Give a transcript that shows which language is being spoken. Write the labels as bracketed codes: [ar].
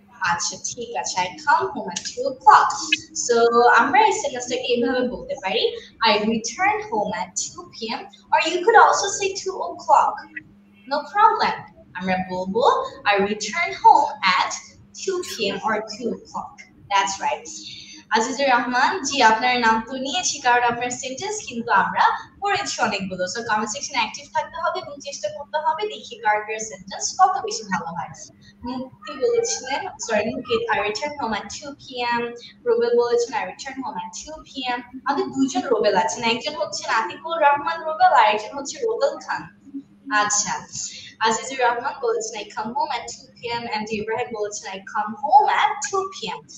[bn] আচ্ছা, ঠিক আছে, [en] I come home at 2 o'clock. [bn] So আমরা এই সেন্টেন্সটাকে এইভাবে বলতে পারি [en] I return home at 2 p.m. or you could also say 2 o'clock. No problem. [bn] আমরা বলবো [en] I return home at 2 p.m. or 2 o'clock. That's right. [bn] Azizur Rahman জি, আপনার নাম তো নিয়েছি কারণ আপনার সেন্টেন্স কিন্তু আমরা পড়েছি অনেকগুলো। সো কমেন্ট সেকশনে অ্যাক্টিভ থাকতে হবে এবং চেষ্টা করতে হবে দেখি কার সেন্টেন্স কত বেশি ভালো হয়। [en] মুক্তি বলেছিলেন, sorry Mukit, I return home at 2 p.m. Robel বলেছেন I return home at 2 p.m. [bn] আমাদের দুইজন রোবেল আছেন, একজন হচ্ছে আতিকুর রহমান রোবেল আর একজন হচ্ছে রোবেল খান। [en] আচ্ছা, আজিজুর রহমান বলেছেন I come home at 2 p.m. and Ibrahim বলেছেন I come home at 2 p.m.